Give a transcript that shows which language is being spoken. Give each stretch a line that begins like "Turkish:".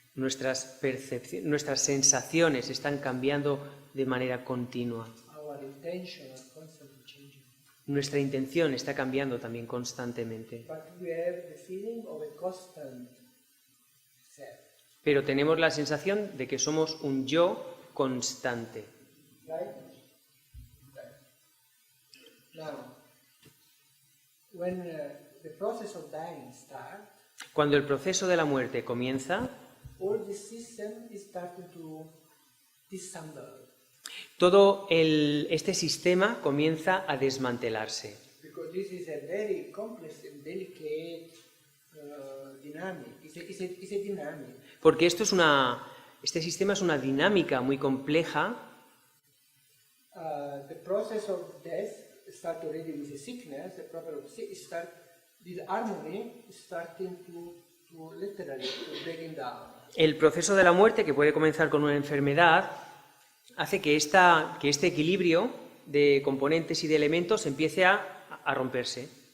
Spanish: Nuestras sensaciones están cambiando de manera continua.
English: Our intention are constantly changing.
Spanish: Nuestra intención está cambiando también constantemente.
English: But we have the feeling of a constant self.
Spanish: Pero tenemos la sensación de que somos un yo constante.
English: Right? Now, when the process of dying starts,
Spanish: Cuando el proceso de la muerte comienza,
English: all this system is starting to disassemble.
Spanish: todo este sistema comienza a desmantelarse.
English: Because this is a very complex and delicate dynamic. It's a dynamic.
Spanish: Porque este sistema es una dinámica muy compleja.
English: The process of death starts already with the sickness. The problem of sickness this harmony is starting to literally to breaking down.
Spanish: El proceso de la muerte, que puede comenzar con una enfermedad, hace que este equilibrio de componentes y de elementos empiece a romperse.